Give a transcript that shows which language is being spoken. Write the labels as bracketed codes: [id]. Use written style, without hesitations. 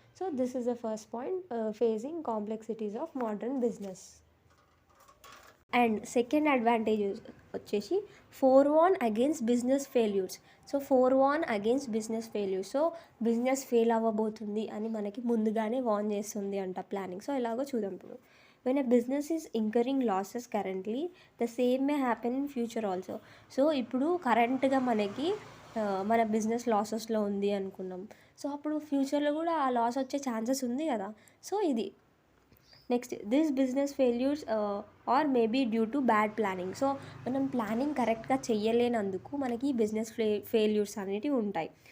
[en] So this is the first point, facing complexities of modern business. And second advantage వచ్చేసి forewarn against business failures. So forewarn against business failures. [te] So business fail అవ్వబోతుంది అని మనకి ముందుగానే warn చేస్తుంది అంట planning. So ఎలాగో చూద్దాం ఇప్పుడు. [en] when a business is incurring losses currently, the same may happen in future also. [te] So ఇప్పుడు కరెంట్గా మనకి మన బిజినెస్ లాసెస్లో ఉంది అనుకున్నాం. సో అప్పుడు ఫ్యూచర్లో కూడా ఆ లాస్ వచ్చే ఛాన్సెస్ ఉంది కదా. సో ఇది next, [en] This business failures are maybe due to bad planning. [te] So మనం ప్లానింగ్ కరెక్ట్గా చెయ్యలేనందుకు మనకి బిజినెస్ ఫెయిల్యూర్స్ అనేటివి ఉంటాయి.